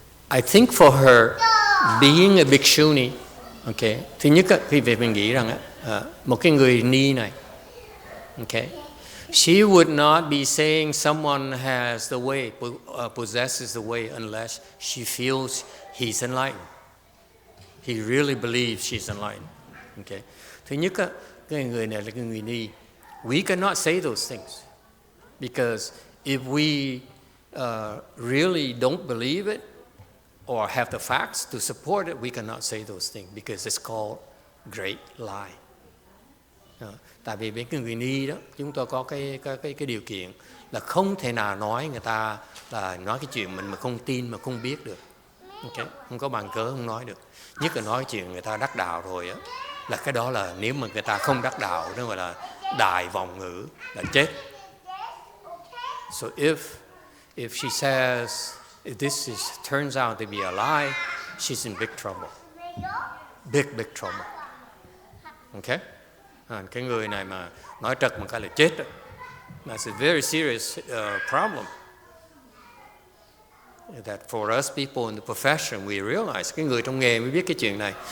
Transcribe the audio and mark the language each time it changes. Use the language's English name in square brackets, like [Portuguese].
[English] I think for her, being a bhikshuni, okay, [Vietnamese] thứ nhất khi về mình nghĩ rằng một cái người ni này, [English] okay, she would not be saying someone has the way, possesses the way, unless she feels he's enlightened. He really believes she's enlightened. Okay. [Vietnamese] Thứ nhất, cái người này là cái người ni. [English] We cannot say those things, because if we really don't believe it or have the facts to support it, we cannot say those things, because it's called great lie. [Vietnamese] Tại vì bên cái người ni đó, chúng tôi có cái điều kiện là không thể nào nói người ta là nói cái chuyện mình mà không tin, mà không biết được. Okay? Không có bằng cớ không nói được. Nhất là nói cái chuyện người ta đắc đạo rồi á, là cái đó là nếu mà người ta không đắc đạo, nó gọi là đại vọng ngữ, là chết. [English] So if she says, if this turns out to be a lie, she's in big trouble. Big trouble. Okay? [Vietnamese] Cái người này mà nói trật một cái là chết đó. [English] That's a very serious problem. That for us people in the profession, we realize, [Vietnamese] cái người trong nghề mới biết cái chuyện này.